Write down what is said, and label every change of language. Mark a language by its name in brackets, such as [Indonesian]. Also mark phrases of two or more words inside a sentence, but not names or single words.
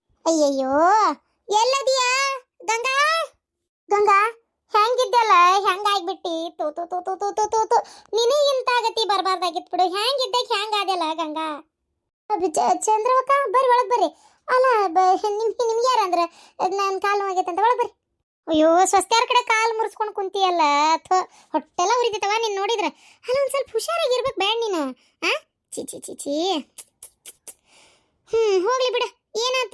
[Kannada] ಅಯ್ಯಯ್ಯೋ, ಎಲ್ಲದಿಯಾ ಗಂಗಾ? ಗಂಗಾ, ಹೆಂಗಿದ್ದಲ್ಲ? ಹೆಂಗಾಗ್ಬಿಟ್ಟಿ? ತೂ ತೂ ತೂ ತೂ ತೂ ತೂ ತೂ ತೂ. ನಿನಗಿಂತ ಗತಿ ಬರಬಾರ್ದಾಗಿತ್ತು ಬಿಡು. ಹೆಂಗಿದ್ದಾಗ ಹೆಂಗಾದ್ಯಲ್ಲ ಗಂಗಾ? ಚಂದ್ರವಕ್ಕ, ಬರ್ರಿ ಒಳಗೆ ಬರ್ರಿ. ಅಲ್ಲ, ನಿಮ್ಗೆ ಯಾರಂದ್ರೆ ನನ್ನ ಕಾಲು ನೋವಾಗೈತೆ ಅಂತ ಒಳಗೆ ಬರ್ರಿ. ಅಯ್ಯೋ, ಸ್ವಸ್ತ್ಯಾರ ಕಡೆ ಕಾಲು ಮುರಿಸ್ಕೊಂಡು ಕುಂತಿಯಲ್ಲ, ಥೋ, ಹೊಟ್ಟೆಲ್ಲ ಉರಿತೈತವ ನೀನು ನೋಡಿದ್ರೆ. ಅಲ್ಲ, ಒಂದು ಸ್ವಲ್ಪ ಹುಷಾರಾಗಿರ್ಬೇಕು ಬೇಡ ನೀನು. ಆ ಚಿ ಚಿ ಚಿ ಚಿ. ಹೋಗ್ಲಿ ಬಿಡು. ಏನಾಯ್ತು?